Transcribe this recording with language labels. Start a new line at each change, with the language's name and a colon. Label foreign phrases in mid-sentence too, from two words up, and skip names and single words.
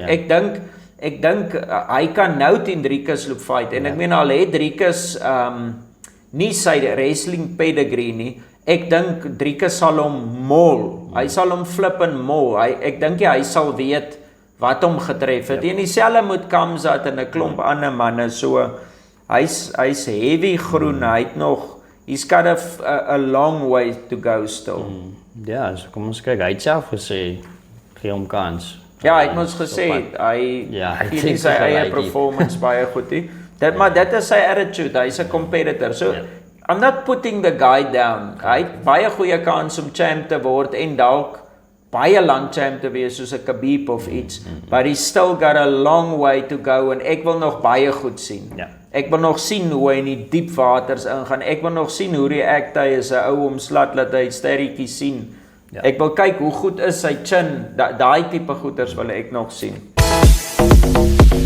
Afrikaans: Ek dink hy kan nou teen Dricus loop fight, en ek meen al het Dricus nie sy
English: wrestling pedigree
Afrikaans: nie, ek dink Dricus sal hom mol, hy sal hom flip en mol, ek dink hy sal weet wat hom getref het, en dieselfde moet Kamzat en 'n klomp ander manne, so hy's heavy groen, hy het nog,
English: he's got a long way to go still.
Afrikaans: Ja, so kom ons kyk, hy het self gesê, gee hom kans. Ja, hy het ons gesê, hy gee sy eie performance baie goed nie, maar dit is sy attitude, hy's 'n competitor,
English: so I'm not putting the guy down,
Afrikaans: hy het baie goeie kans om champ te word, en dalk baie lang champ te wees soos 'n Khabib of iets,
English: but he's still got a long way to go,
Afrikaans: en ek wil nog baie goed sien. Ek wil nog sien hoe hy in die diep waters ingaan, ek wil nog sien hoe react hy as 'n ou omslat, laat hy sterretjies sien. Ek wil kyk hoe goed is sy chin, daai tipe goeters wil ek nog sien.